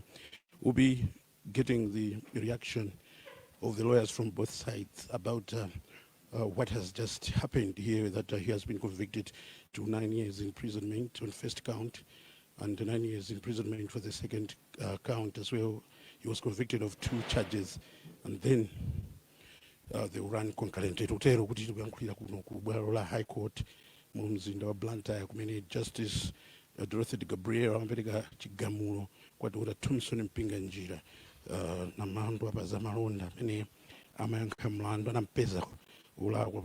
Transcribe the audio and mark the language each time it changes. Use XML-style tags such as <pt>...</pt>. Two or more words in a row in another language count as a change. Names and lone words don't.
<en>We'll be getting the reaction of the lawyers from both sides about what has just happened here, that he has been convicted to 9 years imprisonment on first count and 9 years imprisonment for the second count as well. He was convicted of 2 charges, and then they will run concurrently.</en> <ny>Tutero kuti tuyankhulira kuno ku bwalo la High Court mu mzinda wa Blantyre kumene Justice Dorothy de Gabriel amapereka chigamulo kwa Dr. Thompson Mpinganjira na mlandu apa za malonda amene amayankha mlandu anampeza ulakwa</ny>